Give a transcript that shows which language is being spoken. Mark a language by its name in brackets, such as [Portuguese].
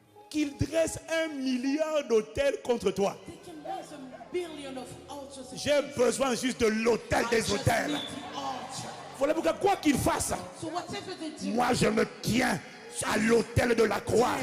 [French] Qu'il dresse 1 milliard d'autels contre toi. [English] They can raise a billion of altars. [French] J'ai besoin juste de l'autel [English] I [French] des [English] just [French] autels. [English] need the altar. [French] Voilà pourquoi, quoi qu'il fasse, [English] So whatever they do, [French] moi je me tiens à l'autel de la croix.